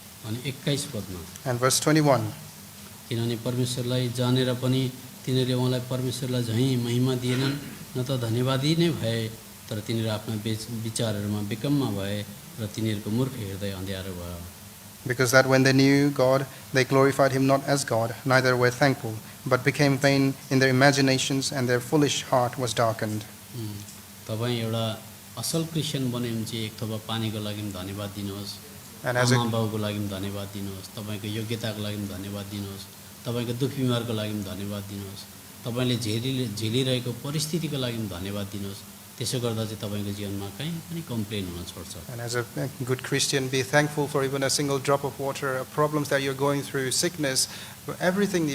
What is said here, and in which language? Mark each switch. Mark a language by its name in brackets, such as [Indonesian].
[Nepali] अनि 21 पदमा [English] and verse 21. [Nepali] किनभने परमेश्वरलाई जानेर पनि तिनीहरूले उहाँलाई परमेश्वरलाई झैँ महिमा दिएनन्, न त धन्यवादी नै भए, तर तिनीहरू आफ्ना विचारहरूमा बेकममा भए र तिनीहरूको मूर्ख हृदय अँध्यारो भयो। [English] Because that when they knew God, they glorified him not as God, neither were thankful, but became vain in their imaginations, and their foolish heart was darkened. [Nepali] तपाईँ एउटा असल क्रिस्चियन बन्यो भने चाहिँ एक थोपा पानीको लागि पनि धन्यवाद दिनुहोस्, [English] And as a [Nepali] आमा बाउको लागि पनि धन्यवाद दिनुहोस्, तपाईँको योग्यताको लागि पनि धन्यवाद दिनुहोस्, तपाईँको दुःख बिमारको लागि पनि धन्यवाद दिनुहोस्, तपाईँले झेलिरहेको परिस्थितिको लागि पनि धन्यवाद दिनुहोस्। त्यसो गर्दा चाहिँ तपाईँको जीवनमा कहीँ पनि कम्प्लेन हुन छोड्छ। [English] And as a good Christian, be thankful for even a single drop of water, problems that you're going through, sickness, for everything.